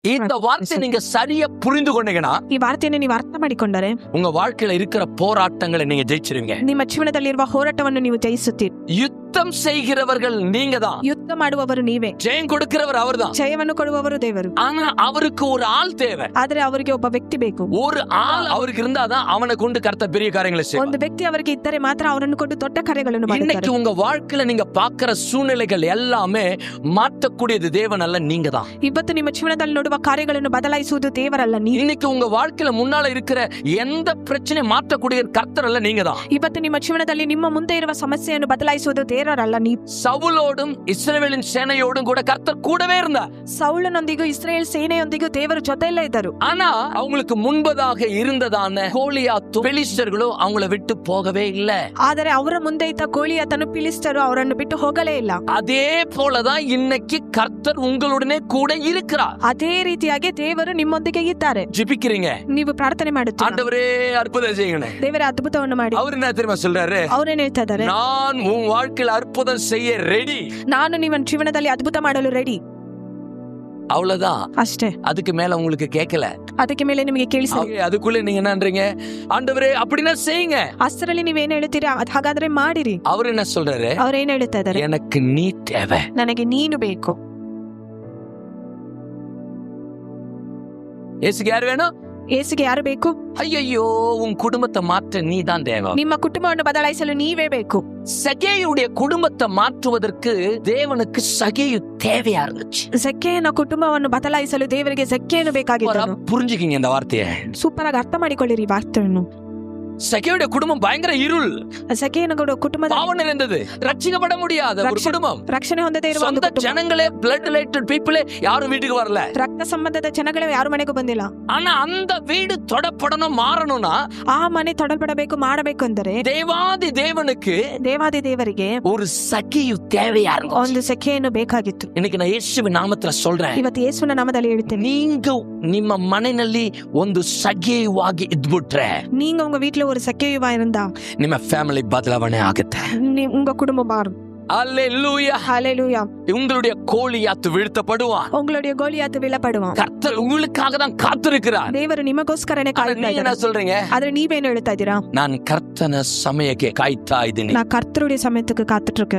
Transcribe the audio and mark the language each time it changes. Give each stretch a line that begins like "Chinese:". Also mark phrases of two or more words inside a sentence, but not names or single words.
Tamil: இந்த வார்த்தை நீங்க சரியா புரிந்து கொண்டீங்கன்னா,
Kannada: ಈ ವಾರ್ತೆಯನ್ನು ನೀವು ಅರ್ಥ ಮಾಡಿಕೊಂಡರೆ
Tamil: உங்க வாழ்க்கையில இருக்கிற போராட்டங்களை நீங்க ஜெயிச்சிருவீங்க.
Kannada: ನಿಮ್ಮ ಜೀವನದಲ್ಲಿರುವ ಹೋರಾಟವನ್ನು ನೀವು ಜಯಿಸುತ್ತೀರಿ.
Tamil: யுத்தம் செய்கிறவர்கள் நீங்க தான்.
Kannada: ಯುದ್ಧ ಮಾಡುವವರು ನೀವೇ.
Tamil: ஜெயம் கொடுக்கிறவர் அவர்தான்.
Kannada: ಜಯವನ್ನು ಕೊಡುವವರು ದೇವರು.
Tamil: ஆனா அவருக்கு ஒரு ஆள் தேவை.
Kannada: ಆದರೆ ಅವರಿಗೆ ಒಬ್ಬ ವ್ಯಕ್ತಿ ಬೇಕು.
Tamil: ஒரு ஆள் அவருக்கு இருந்தாதான் அவனை கொண்டு கர்த்தர் பெரிய காரியங்களை செய்வார்.
Kannada: ಒಂದು ವ್ಯಕ್ತಿ ಅವರಿಗೆ ಇದ್ದರೆ ಮಾತ್ರ ಅವರನ್ನು ಕೊಂಡು ದೊಡ್ಡ ಕಾರ್ಯಗಳನ್ನು ಮಾಡುತ್ತಾರೆ.
Tamil: இன்னைக்கு உங்க வாழ்க்கையில நீங்க பார்க்கிற சூழ்நிலைகள் எல்லாமே மாற்றக்கூடியது தேவன் அல்ல, நீங்க தான்.
Kannada: ಇವತ್ತು ನಿಮ್ಮ ಜೀವನದಲ್ಲಿ ನೋಡುವ ಕಾರ್ಯಗಳನ್ನು ಬದಲಾಯಿಸುವುದು ದೇವರಲ್ಲ, ನೀವು.
Tamil: இன்னைக்கு உங்க வாழ்க்கையில முன்னால இருக்கிற எந்த பிரச்சனை மாற்றக்கூடிய கர்த்தர் அல்ல, நீங்க தான்.
Kannada: ಇವತ್ತು ನಿಮ್ಮ ಜೀವನದಲ್ಲಿ ನಿಮ್ಮ ಮುಂದೆ ಇರುವ ಸಮಸ್ಯೆಯನ್ನು ಬದಲಾಯಿಸುವುದು ದೇವರಲ್ಲ, ನೀವು.
Tamil: சவுலோடும் இஸ்ரவேலின் சேனையோடும் கூட கர்த்தர் கூடவே இருந்தார்.
Kannada: ಸೌಲನೊಂದಿಗೂ ಇಸ್ರಾಯೇಲ್ ಸೇನೆಯೊಂದಿಗೂ ದೇವರು ಜೊತೆಯಲ್ಲೇ ಇದ್ದರು.
Tamil: ஆனா அவங்களுக்கு முன்பதாக இருந்ததான கோலியாத்து பெலிஸ்தர்களோ அவங்கள விட்டு போகவே இல்ல.
Kannada: ಆದರೆ ಅವರ ಮುಂದೆ ಇದ್ದ ಗೋಲಿಯಾತನು ಫಿಲಿಸ್ಟರು ಅವರನ್ನು ಬಿಟ್ಟು ಹೋಗಲೇ ಇಲ್ಲ.
Tamil: அதே போலதான் இன்னைக்கு கர்த்தர் உங்களுடனே கூட இருக்கிறார்.
Kannada: ಅದೇ ರೀತಿಯಾಗಿ ದೇವರು ನಿಮ್ಮೊಂದಿಗೆ ಇದ್ದಾರೆ.
Tamil: ஜெபிக்கிறீங்க,
Kannada: ನೀವು ಪ್ರಾರ್ಥನೆ ಮಾಡುತ್ತೀರಾ,
Tamil: ஆண்டவரே அற்புதம் செய்யுங்க.
Kannada: ದೇವರ ಅದ್ಭುತವನ್ನು ಮಾಡಿ.
Tamil: அவர் என்ன தெரியுமா சொல்றாரு?
Kannada: ಅವರೇನ್ ಹೇಳ್ತಾ ಇದ್ದಾರೆ?
Tamil: நான் உன் வாழ்க்கையில அற்புதம் செய்ய ரெடி.
Kannada: ನಾನು ನಿಮ್ಮ ಜೀವನದಲ್ಲಿ ಅದ್ಭುತ ಮಾಡಲು ರೆಡಿ.
Tamil: அவ்வளவுதான்,
Kannada: ಅಷ್ಟೇ.
Tamil: அதுக்கு மேல உங்களுக்கு கேட்கல.
Kannada: ಅದಕ್ಕೆ ಮೇಲೆ ನಿಮಗೆ ಕೇಳಿಸಲಿ.
Tamil: அதுக்குள்ள நீங்க என்னன்றீங்க? ஆண்டவரே அப்படின்னா செய்யுங்க.
Kannada: ಅಷ್ಟರಲ್ಲಿ ನೀವೇನ್ ಹೇಳ್ತೀರಾ? ಹಾಗಾದ್ರೆ ಮಾಡಿರಿ.
Tamil: அவர் என்ன சொல்றாரு?
Kannada: ಅವ್ರೇನ್ ಹೇಳ್ತಾ ಇದ್ದಾರೆ?
Tamil: எனக்கு நீ தேவை.
Kannada: ನನಗೆ ನೀನು ಬೇಕು.
Tamil: இயேசுக்கு யார் வேணும்?
Kannada: ಯೇಸುಗೆ ಯಾರು ಬೇಕು?
Tamil: ஐயோ, உன் குடும்பத்தை மாற்ற நீ தான் தேவை.
Kannada: ನಿಮ್ಮ ಕುಟುಂಬವನ್ನು ಬದಲಾಯಿಸಲು ನೀವೇ ಬೇಕು.
Tamil: சகேயுடைய குடும்பத்தை மாற்றுவதற்கு தேவனுக்கு சகேயு தேவையா இருந்துச்சு.
Kannada: ಜಕ್ಕೆಯನ ಕುಟುಂಬವನ್ನು ಬದಲಾಯಿಸಲು ದೇವರಿಗೆ ಜಕ್ಕೆಯನ್ನು ಬೇಕಾಗಿತ್ತು.
Tamil: புரிஞ்சுக்கிங்க இந்த வார்த்தையை.
Kannada: ಸೂಪರ್ ಆಗಿ ಅರ್ಥ ಮಾಡಿಕೊಳ್ಳಿರಿ ಈ ವಾರ್ತೆಯನ್ನು.
Tamil: சகேயுடைய குடும்பம் பயங்கர இருள்,
Kannada: ಜಕ್ಕೆಯನ ಕುಟುಂಬ
Tamil: பாவம் நிறைந்தது, ரட்சிக்கப்பட முடியாத ஒரு குடும்பம்.
Kannada: ರಕ್ಷಣೆ ಹೊಂದದೇ ಇರುವ ಒಂದು
Tamil: சொந்த
Kannada: ಕುಟುಂಬ.
Tamil: ஜனங்களே,
English: blood related people
Tamil: யாரும் வீட்டுக்கு வரல.
Kannada: ರಕ್ತ ಸಂಬಂಧದ ಜನಗಳೇ ಯಾರು ಮನೆಗೂ ಬಂದಿಲ್ಲ.
Tamil: ஆனா அந்த வீடு தொடப்படணும், மாறணும்னா
Kannada: ಆ ಮನೆ ತೊಡಲ್ಪಡಬೇಕು, ಮಾಡಬೇಕು ಅಂದರೆ
Tamil: தேவாதி தேவனுக்கு
Kannada: ದೇವಾದಿ ದೇವರಿಗೆ
Tamil: ஒரு சகேயு தேவையா இருந்துச்சு.
Kannada: ಒಂದು ಸೆಕೆಯನ್ನು ಬೇಕಾಗಿತ್ತು.
Tamil: இன்னைக்கு நான் இயேசுவின் நாமத்துல சொல்றேன்,
Kannada: ಇವತ್ತು ಯೇಸುವಿನ ನಾಮದಲ್ಲಿ ಹೇಳ್ತೇನೆ, நீங்க ನಿಮ್ಮ ಮನೆಯಲ್ಲಿ ಒಂದು ಸಗೇಯುವಾಗಿ ಇದ್ಬಿಟ್ರೆ,
Tamil: நீங்க உங்க வீட்டுல ஒரு ಸೆಕೆಯುವ இருந்தா
Kannada: ನಿಮ್ಮ ಫ್ಯಾಮಿಲಿ ಬದಲಾವಣೆ ಆಗುತ್ತೆ.
Tamil: உங்க குடும்பம் மாறும். அல்லேலூயா. ஹல்லேலூயா. உங்களுடைய கோலியாத்து வீழ்த்தப்படுவான். உங்களுடைய கோலியாத்து விழப்படுவான். கர்த்தர் உங்களுக்காக தான் காத்திருக்கிறார்.
Kannada: ದೇವರು ನಿಮಗೋಸ್ಕರನೇ ಕಾಯ್ತಾ
Tamil: நீங்க என்ன
Kannada: ಇದ್ದಾರೆ.
Tamil: சொல்றீங்க?
Kannada: ಆದ್ರೆ ನೀವೇನು ಹೇಳ್ತಾ ಇದ್ದೀರಾ? ನಾನ್ ಕರ್ತನ ಸಮಯಕ್ಕೆ ಕಾಯ್ತಾ ಇದೀನಿ.
Tamil: நான் கர்த்தருடைய சமயத்துக்கு காத்துட்டு இருக்கேன்.